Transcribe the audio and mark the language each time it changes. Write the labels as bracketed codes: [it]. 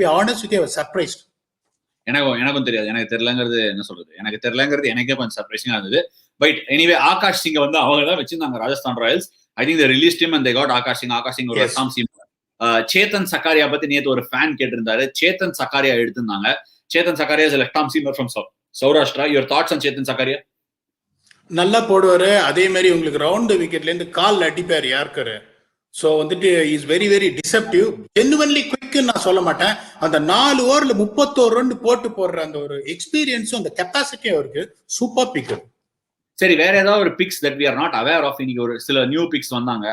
[en] Be honest with you, surprised. [ta] எனக்கும் தெரியாது. எனக்கு தெரியலங்கிறது என்ன சொல்றது, எனக்கு தெரியலங்கிறது எனக்கே கொஞ்சம் சர்ப்ரைசிங்கா இருந்தது. பட் எனிவே ஆகாஷ் சிங்கை வந்து அவங்க தான் வச்சிருந்தாங்க Rajasthan Royals. [en] I think they released him and they got [ta] Akash Singh ஒரு அசாம் சீம். சேத்தன் சக்காரியா பத்தி நேத்து ஒரு ஃபேன் கேட்டிருந்தாரு. சேத்தன் சக்காரியா எடுத்திருந்தாங்க. [en] Chetan Sakariya is a left arm seamer from Saurashtra. your thoughts on Chetan Sakariya? [ta] நல்லா போடுவாரு. அதே மாதிரி உங்களுக்கு ரவுண்ட் விக்கெட்ல இருந்து கால் அடிப்பாரு யாருக்காரு. ஸோ வந்துட்டு [en] Is very very deceptive. [ta] Genuinely குவிக்னு நான் சொல்ல மாட்டேன். அந்த 4 ஓவர்ல 31 ரன் போட்டு போடுற அந்த ஒரு எக்ஸ்பீரியன்ஸும் அந்த கெப்பாசிட்டியும் இருக்கு. [en] Super pick. [ta] சரி, வேற ஏதாவது ஒரு fix [en] That we are not aware of? [ta] இன்னைக்கு ஒரு சில நியூ பிக்ஸ் வந்தாங்க.